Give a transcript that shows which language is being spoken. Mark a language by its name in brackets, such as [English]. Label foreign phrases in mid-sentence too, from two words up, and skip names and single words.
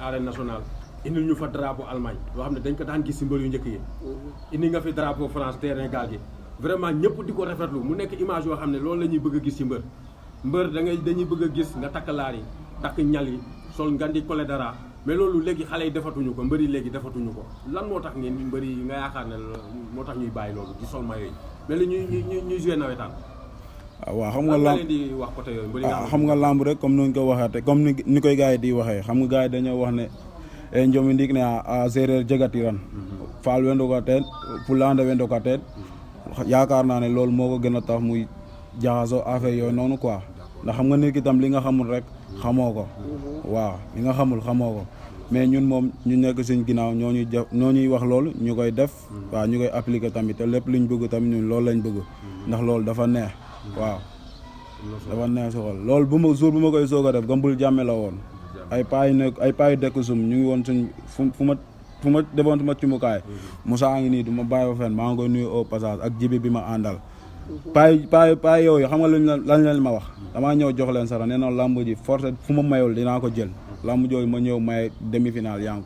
[French] arène nationale [Wolof] indil ñu fa drapeau Allemagne yoo xam ne dañ ko daan gis si mbër yu njëkk yi indi nga fi drapeau France terrain gaal gi vraiment ñëpp di ko rafetlu mu nekk image yoo xam ne loolu la ñuy bëgg a gis ci mbër dañuy bëgg a gis nga takk laar yi takk ñal yi sol nga di collé dara mais loolu léegi xale yi defatuñu ko mbër yi léegi defatuñu ko lan moo tax ngeen mbër yi nga yaakaar ne moo tax ñuy bàyyi loolu di sol maillot yi mais la ñuy joué nawetaan. waaw xam nga lamb di wax côté yooyu xam nga lamb rek comme nuñ ko waxeete comme ni koy gars yi di waxee xam nga gars yi dañoo wax ne [Serer] e njomi ndik ne a séeréer jegatiran faal wendo ka teen pulande wendo ka teen [Wolof] yaakaar naa ne loolu moo ko gën a tax muy jaxasoo affaire yooyu noonu quoi ndax xam nga nit ki tam li nga xamul rek xamoo ko waaw li nga xamul xamoo ko mais ñun moom ñu nekk suñ ginnaaw ñoo ñuy wax loolu ñu koy def waaw ñu koy appliquer tamit te lépp luñ bëgg tamit ñun loolu lañ bëgg ndax loolu dafa neex waaw dafa neex si xol loolu bu ma koy soog a def gambul jàmme la woon ay paa yu dekk sum ñu ngi woon suñ fu ma defoon suma cumukaay Moussa ngi nii du ma bàyyi fa fen maa ngi koy nuyu [French] au passage [Wolof] ak jibi bi ma àndal paa yooyu xam nga lañ leen ma wax damaa ñëw jox leen sara nee na lamb ji force fu ma mayul dinaa ko jël lamb jooju ma ñëw may demi-finale yanku